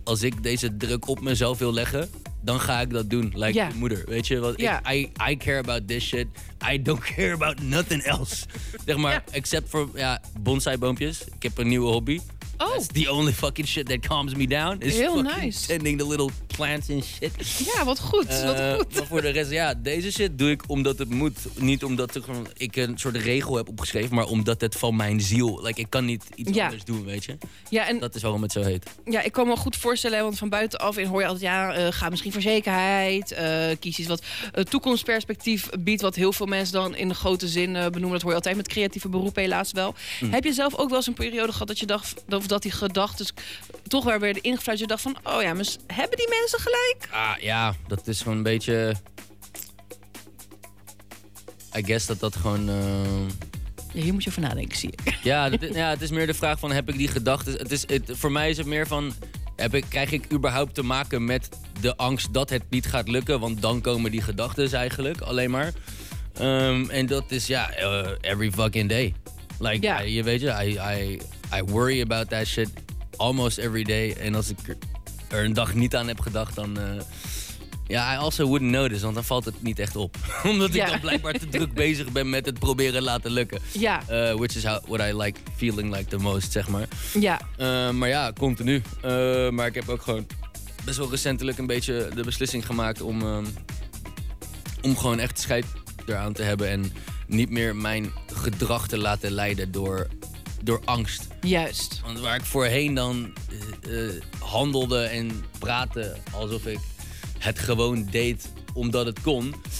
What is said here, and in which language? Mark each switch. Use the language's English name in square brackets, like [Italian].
[Dutch] Als ik deze druk op mezelf wil leggen, dan ga ik dat doen, like je moeder. Weet je wat? [English] Yeah. I care about this shit. I don't care about nothing else. [Dutch] Zeg maar, [English] except for [Dutch] bonsaiboompjes. Ik heb een nieuwe hobby. Oh. [English] That's the only fucking shit that calms me down. [Dutch] Is heel [English] fucking nice. Tending the little plants and shit. [Dutch] Ja, wat goed. Wat goed. Maar voor de rest, ja, deze shit doe ik omdat het moet. Niet omdat ik een soort regel heb opgeschreven, maar omdat het van mijn ziel. Like, ik kan niet iets anders doen, weet je? Ja, en dat is waarom het zo heet. Ja, ik kan me goed voorstellen, want van buitenaf hoor je altijd, ja, ga misschien voor zekerheid. Kies iets wat toekomstperspectief biedt, wat heel veel mensen dan in de grote zin benoemen. Dat hoor je altijd met creatieve beroepen helaas wel. Mm. Heb je zelf ook wel eens een periode gehad dat je dacht, of dat die gedachten toch weer werden ingefluisterd. Je dacht van, oh ja, maar hebben die mensen gelijk? Ja, dat is gewoon een beetje, [English] I guess [Dutch] dat gewoon ja, hier moet je over nadenken, zie ik. Ja, het is meer de vraag van, heb ik die gedachten? Voor mij is het meer van, krijg ik überhaupt te maken met de angst dat het niet gaat lukken? Want dan komen die gedachten eigenlijk alleen maar. En dat is, [English] every fucking day. Like, [Dutch] je weet je, [English] I worry about that shit almost every day. [Dutch] En als ik er een dag niet aan heb gedacht, dan [English] I also wouldn't notice, [Dutch] want dan valt het niet echt op. Omdat ik dan blijkbaar te druk bezig ben met het proberen laten lukken. Ja. [English] Which is what I like feeling like the most, [Dutch] zeg maar. Ja. Maar ja, continu. Maar ik heb ook gewoon best wel recentelijk een beetje de beslissing gemaakt om gewoon echt scheid eraan te hebben en niet meer mijn gedrag te laten leiden door angst. Juist. Want waar ik voorheen dan handelde en praatte alsof ik het gewoon deed omdat het kon.